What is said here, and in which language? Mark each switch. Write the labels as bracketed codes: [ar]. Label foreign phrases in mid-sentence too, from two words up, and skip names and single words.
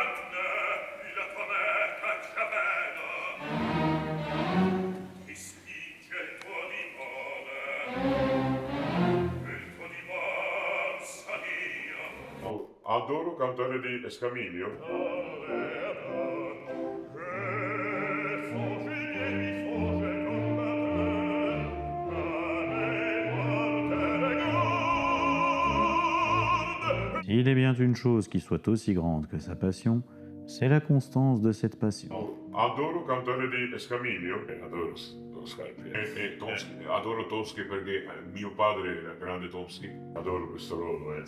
[it] Adoro cantare di Escamillo. [fr] Il est bien une chose qui soit aussi grande que sa passion, c'est la constance de cette passion. [it] Adoro cantare di Escamillo, adoro Scarpia. E Tomsky, adoro Tomsky perché mio padre era grande Tomsky. Adoro questo ruolo.